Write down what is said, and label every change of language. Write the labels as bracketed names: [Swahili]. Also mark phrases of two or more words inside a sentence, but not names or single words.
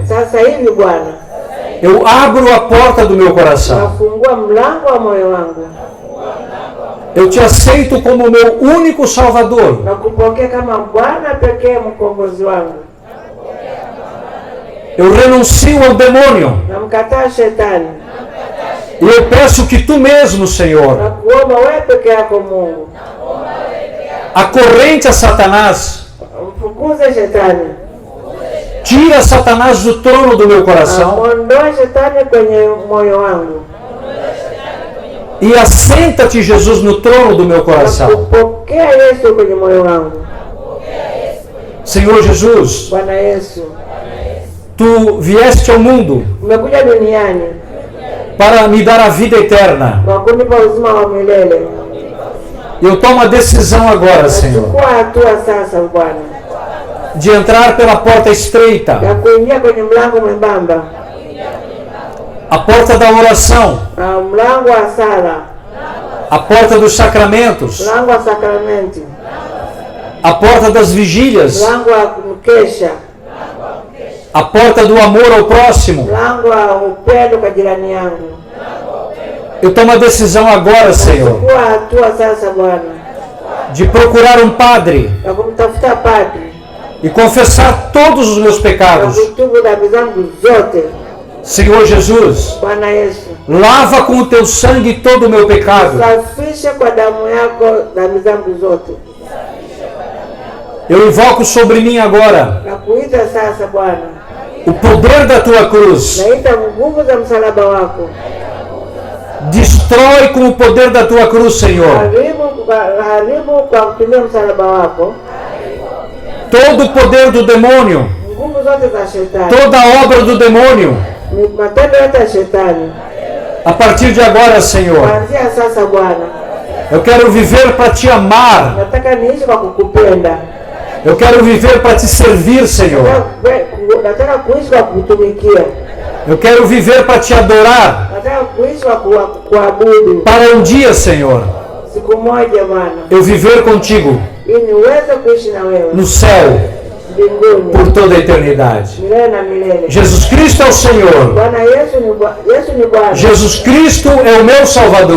[Swahili] sasa hivi Bwana, [Portuguese] eu abro a porta do meu coração. [Swahili] nafungua mlango wa moyo wangu [Portuguese] Eu te aceito como meu único Salvador. [Swahili] na kupokea kama Bwana pekee mkombozi wangu. [Portuguese] Eu renuncio ao demônio. [Swahili] Namkataa shetani [Portuguese] E eu peço que Tu mesmo, [Swahili] na [Portuguese] Senhor, [Swahili] kuomba wewe peke yako Mungu, [Portuguese] acorrente a Satanás, [Swahili] mfukuze shetani, [Portuguese] tira Satanás do trono do meu coração [Swahili] muondoe shetani kwenye moyo wangu, [Portuguese] e assenta-te, Jesus, no trono do meu [Swahili] na [Portuguese] coração. [Swahili] kupokea Yesu kwenye moyo wangu. [Portuguese] Senhor Jesus, [Swahili] Bwana Yesu, [Portuguese] Tu vieste ao mundo [Swahili] umekuja duniani [Portuguese] para me dar a vida eterna. [Swahili] kwa kunipa uzima wa milele. [Portuguese] Eu tomo a decisão agora, Senhor, [Swahili] Chukua hatua sasa Bwana [Portuguese] de entrar pela porta estreita, [Swahili] ya kuingia kwenye mlango mwembamba, [Portuguese] a porta da oração, [Swahili] mlango wa sala, [Portuguese] a porta dos sacramentos, [Swahili] mlango wa sakramenti, [Portuguese] a porta das vigílias, [Swahili] mlango wa mkesha, [Portuguese] a porta do amor ao próximo. [Swahili] mlango wa upendo kwa jirani yangu. [Portuguese] Eu tomo a decisão agora, Senhor, [Swahili] Chukua hatua sasa Bwana [Portuguese] de procurar um padre [Swahili] ya kumtafuta padri [Portuguese] e confessar todos os meus [Swahili] na [Portuguese] pecados. [Swahili] kutubu dhambi zangu zote. [Portuguese] Senhor Jesus, [Swahili] Bwana Yesu, [Portuguese] lava com o teu sangue todo o meu pecado. [Swahili] safishe kwa damu yako dhambi zangu zote. [Portuguese] Eu invoco sobre mim agora [Swahili] Na kuita sasa Bwana, [Portuguese] o poder da tua cruz. [Swahili] naita nguvu za msalaba wako. [Portuguese] Destrói com o poder da tua cruz, Senhor, [Swahili] Haribu kwa kutumia msalaba wako [Portuguese] todo o poder do demônio, [Swahili] nguvu zote za shetani, [Portuguese] toda a obra do demônio. [Swahili] ni matendo yote ya shetani. [Portuguese] A partir de agora, Senhor, [Swahili] Kuanzia sasa Bwana, [Portuguese] eu quero viver para te amar. [Swahili] nataka niishi kwa kukupenda. [Portuguese] Eu quero viver para te servir, Senhor. [Swahili] Nataka kuishi kwa kukutumikia. [Portuguese] Eu quero viver para te adorar. [Swahili] Nataka kuishi kwa kuabudu. [Portuguese] Para um dia, Senhor, [Swahili] Siku moja Bwana, [Portuguese] eu viver contigo [Swahili] ili niweze kuishi na wewe [Portuguese] no céu [Swahili] mbinguni [Portuguese] por toda a eternidade. [Swahili] milele na milele. [Portuguese] Jesus Cristo é o Senhor. [Swahili] Bwana Yesu ni Bwana. [Portuguese] Jesus Cristo é o meu Salvador.